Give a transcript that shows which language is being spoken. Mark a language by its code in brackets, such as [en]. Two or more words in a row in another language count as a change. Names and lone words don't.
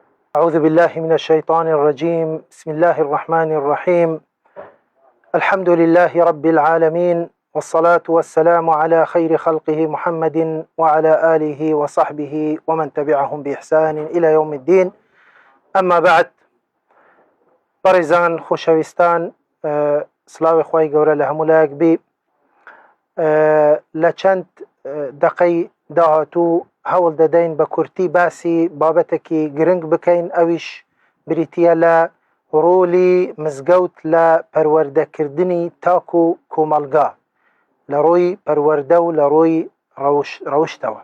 [ar] أعوذ بالله من الشيطان الرجيم. بسم الله الرحمن الرحيم. الحمد لله رب العالمين، والصلاة والسلام على خير خلقه محمد وعلى آله وصحبه ومن تبعهم بإحسان إلى يوم الدين. أما بعد، [ckb] بەڕێزان خۆشەویستان، سلاوی خوای گەورە لە هەموو لایەک بێ. لە چەند دقەی داهاتوو هەوڵ دەدەین بە کورتی باسی بابەتێکی گرنگ بکەین، ئەویش بریتیە لە ڕۆلی مزگەوت لە پەروەردەکردنی تاک و کۆمەڵگا لە ڕۆی پەروەردە و لە ڕۆی ڕەوشتەوە.